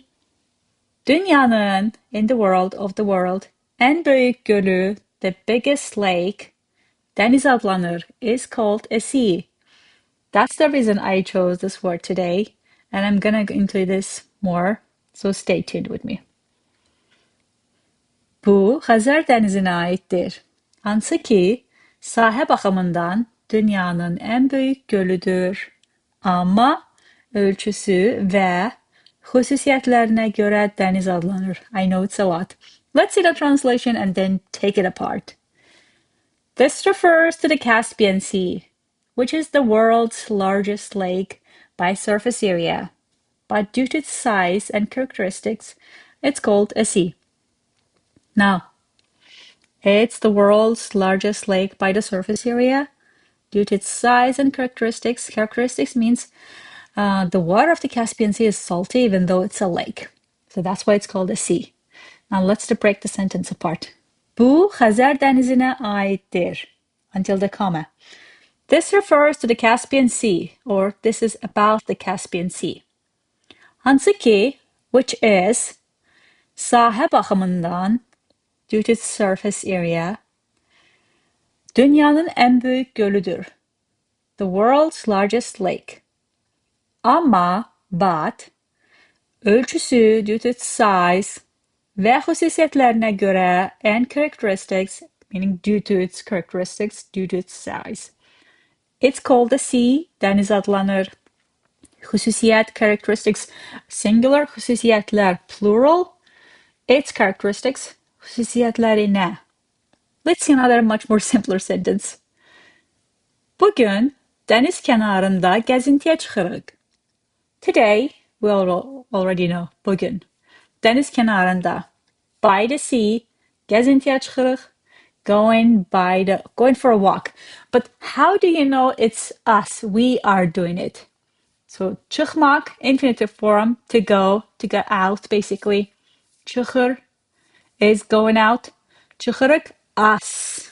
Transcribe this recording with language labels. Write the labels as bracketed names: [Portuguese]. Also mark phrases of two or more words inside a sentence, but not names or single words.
[English] Dünyanın, in the world, of the world. [Azerbaijani] En büyük gölü, [English] the biggest lake. [Azerbaijani] DÄNİZ adlanır, [English] is called a sea. That's the reason I chose this word today, and I'm gonna go into this more, so stay tuned with me. [Azerbaijani] Bu, Xəzər dənizinə aiddir. Hansı ki, sahə baxımından dünyanın en büyük gölüdür. Amma ölçüsü və xüsusiyyətlərinə görə dəniz adlanır. [English] I know it's a lot. Let's see the translation and then take it apart. This refers to the Caspian Sea, which is the world's largest lake by surface area, but due to its size and characteristics, it's called a sea. Now, it's the world's largest lake by the surface area. Due to its size and characteristics, characteristics means the water of the Caspian Sea is salty even though it's a lake. So that's why it's called a sea. Now let's break the sentence apart. [Azerbaijani] Bu Xəzər dənizinə aiddir. [English] Until the comma. This refers to the Caspian Sea, or this is about the Caspian Sea. [Azerbaijani] Hansı ki, [English] which is, [Azerbaijani] sahə baxımından, [English] due to its surface area, [Azerbaijani] dünyanın en büyük gölüdür, [English] the world's largest lake. Amma, but, ölçüsü, due to its size, [Azerbaijani] və xüsusiyyətlərinə görə, [English] and characteristics, meaning due to its characteristics, due to its size. It's called a sea, [Azerbaijani] dəniz adlanır. Xüsusiyyət, [English] characteristics, singular, xüsusiyyətlər, plural. Its characteristics, xüsusiyyətlərinə. Let's see another much more simpler sentence. [Azerbaijani] Bugün dəniz kənarında gəzintiyə çıxırıq. [English] Today, we already know, [Azerbaijani] bugün. Dəniz kənarında, [English] by the sea, [Azerbaijani] gəzintiyə çıxırıq. [English] Going for a walk. But how do you know it's us? We are doing it. So çıxmaq, infinitive form, to go out basically. Çıxır is going out. Çıxırıq, us.